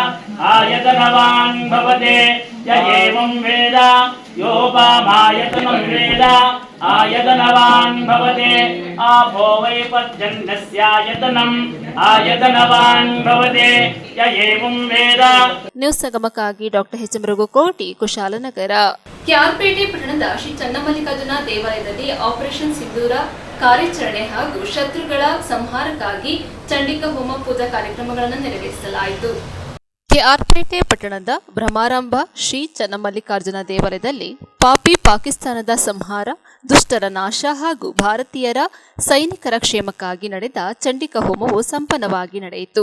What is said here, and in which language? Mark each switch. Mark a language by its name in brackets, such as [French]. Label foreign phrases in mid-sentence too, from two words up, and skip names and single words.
[Sanskrit] आयतनवान् भवते य एवं वेद योपामायतनं वेद आयतनवान् भवते आपो वै पर्जन्यस्यायतनम् आयतनवान् भवते य एवं वेद [Kannada] ನ್ಯೂಸ್ ಸಂಗಮಕ್ಕಾಗಿ ಡಾಕ್ಟರ್ ಎಚ್ ಎಂ ರಘುಕೋಟಿ ಕುಶಾಲನಗರ. ಕ್ಯಾರ್ಪೇಟೆ ಪಟ್ಟಣದ ಶ್ರೀ ಚನ್ನಮಲ್ಲಿಕಾರ್ಜುನ ದೇವಾಲಯದಲ್ಲಿ ಆಪರೇಷನ್ ಸಿಂಧೂರ ಕಾರ್ಯಾಚರಣೆ ಹಾಗೂ ಶತ್ರುಗಳ ಸಂಹಾರಕ್ಕಾಗಿ ಚಂಡಿಕಾ ಹೋಮ ಪೂಜಾ ಕಾರ್ಯಕ್ರಮಗಳನ್ನು ನೆರವೇರಿಸಲಾಯಿತು. ಕೆಆರ್ಪೇಟೆ ಪಟ್ಟಣದ ಬ್ರಹ್ಮಾರಂಭ ಶ್ರೀ ಚನ್ನಮಲ್ಲಿಕಾರ್ಜುನ ದೇವಾಲಯದಲ್ಲಿ ಪಾಕಿಸ್ತಾನದ ಸಂಹಾರ, ದುಷ್ಟರ ನಾಶ ಹಾಗೂ ಭಾರತೀಯರ ಸೈನಿಕರ ಕ್ಷೇಮಕ್ಕಾಗಿ ನಡೆದ ಚಂಡಿಕಾ ಹೋಮವು ಸಂಪನ್ನವಾಗಿ ನಡೆಯಿತು.